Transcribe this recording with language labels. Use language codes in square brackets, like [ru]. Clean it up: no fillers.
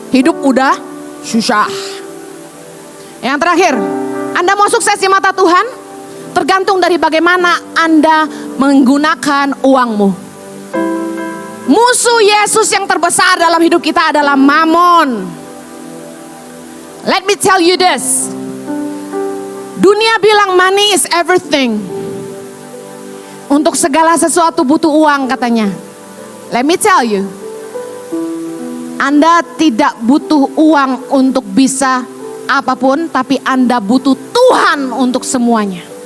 [id] Hidup udah susah. Yang terakhir, Anda mau sukses di mata Tuhan? Tergantung dari bagaimana Anda menggunakan uangmu. Musuh Yesus yang terbesar dalam hidup kita adalah Mammon. [en] Let me tell you this. [id] Dunia bilang [en] money is everything. [id] Untuk segala sesuatu butuh uang katanya. [en] Let me tell you. [id] Anda tidak butuh uang untuk bisa apapun, tapi Anda butuh Tuhan untuk semuanya.